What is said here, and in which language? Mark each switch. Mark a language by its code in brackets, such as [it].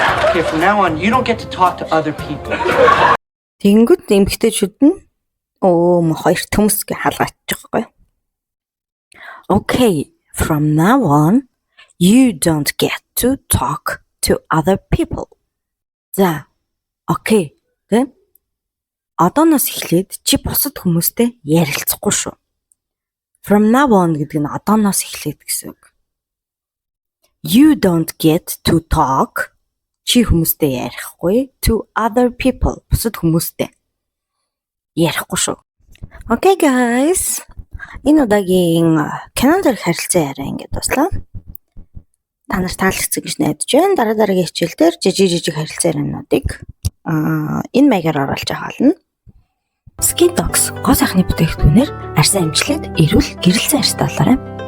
[en] Okay, from now on, you don't get to talk to other people. [mn] Тэнгүүд эмэгтэйчүүд нь хоёр төмс гэ халгачих байхгүй. [en] Okay, from now on, you don't get to talk to other people. [mn] За, окей. Тэ? Одооноос эхлээд чи бусад хүмүүстэй ярилцахгүй шүү. From now on гэдэг нь одооноос эхлээд гэсэн үг. You don't get to talk чи хүмүүстэй ярихгүй to other people бусад хүмүүстэй ярихгүй шүү. [en] Okay guys. [mn] Энэ удаагийн кинон дээрх харилцан яриа ингээд дуслаа. Та нар таалагдсан гэж найдаж байна. Дараагийн хичээл дээр жижиг харилцан яриануудыг энэ маягаар оруулж аваална. Skin Dogs гоо сайхны бүтээгдэхүүнээр арьсан амжилт, эрүүл гэрэлцэн арьстай болоорой.